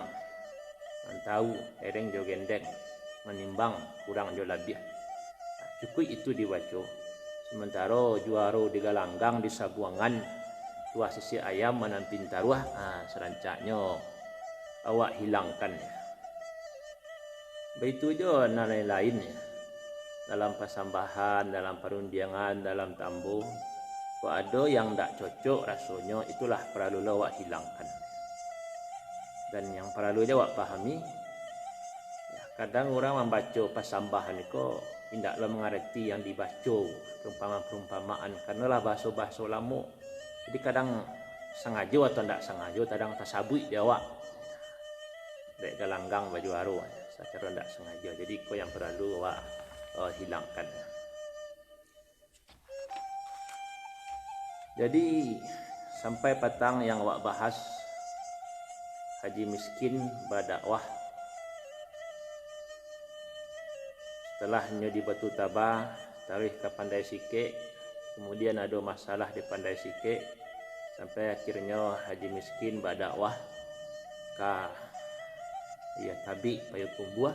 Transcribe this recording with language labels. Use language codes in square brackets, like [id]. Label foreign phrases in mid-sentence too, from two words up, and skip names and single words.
[min] Nantau ereng jo gendeng menimbang kurang jo labih. [id] Cukup itu dibaca. [min] Sementara juaro di galanggang di sabuangan tuah sisi ayam manampin taruah, serancaknya awak hilangkan. [id] Begitu juga lain-lainnya dalam pasambahan, dalam perundiangan, dalam tambu. [min] Kok ada yang tak cocok rasanya, itulah perlu awak hilangkan. [id] Dan yang perlu awak pahami, ya, kadang orang membaca pasambahan itu tidaklah mengerti yang dibaca perumpamaan-perumpamaan karena lah bahasa-bahasa lama. Jadi kadang sengaja atau tidak sengaja, [min] kadang tasabui dia awak. Dek galanggang baju aru, [id] secara tidak sengaja. Jadi kau yang perlu awak hilangkan. Jadi sampai petang yang awak bahas haji miskin berdakwah. Setelahnya di Batu Tabah, tarikh ke Pandai Sike, kemudian ada masalah di Pandai Sike, sampai akhirnya haji miskin berdakwah ke Tabi Payakumbuh.